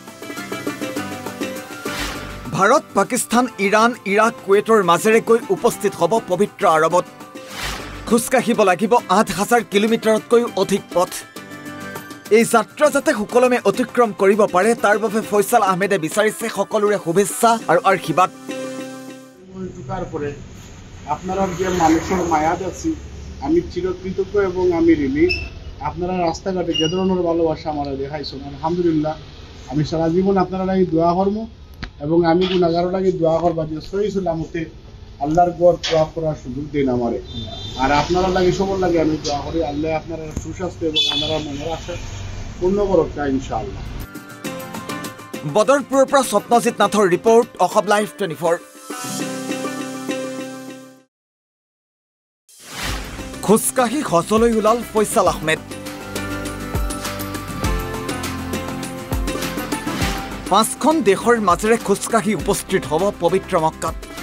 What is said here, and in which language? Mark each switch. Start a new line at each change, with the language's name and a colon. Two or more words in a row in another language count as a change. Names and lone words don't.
Assamese: ভাৰত, পাকিস্তান, ইৰাণ, ইৰাক, কুৱেইটৰ মাজেৰে গৈ উপস্থিত হ'ব পবিত্ৰ আৰবত। খোজকাঢ়িব লাগিব 8000 কিলোমিটাৰতকৈও অধিক পথ। এই যাত্ৰা যাতে সুকলমে অতিক্ৰম কৰিব পাৰে তাৰ বাবে ফয়ছাল আহমেদে বিচাৰিছে সকলোৰে শুভেচ্ছা আৰু আশীৰ্বাদ।
Bangla: আপনারা যে মানুষের মায়া দেখছি আমি চিরকৃতজ্ঞ এবং আমি ঋণী। আপনারা রাস্তাঘাটে যে ধরনের ভালোবাসা আমার দেখাইছেন, আলহামদুলিল্লাহ। আমি সারা জীবন আপনারা লাগে দোয়া করব এবং আমি গুণাগারও লাগে দোয়া করবা যে সহি সালামতে আল্লাহর গড় দোয়া করার সুযোগ দিন আমারে। আর আপনারা লাগে সবার লাগে আমি দোয়া করি আল্লাহ আপনারা সুস্বাস্থ্য এবং আপনারা মনের আশা পূর্ণ করক ইনশাআল্লাহ।
Assamese: বদৰপুৰৰ পৰা স্বপ্নজিৎ নাথৰ ৰিপৰ্ট, অসম লাইভ 24। খোজকাঢ়ি হজলৈ ওলাল ফয়ছাল আহমেদ। 5খন দেশৰ মাজেৰে খোজকাঢ়ি উপস্থিত হ'ব পবিত্ৰ মক্কাত।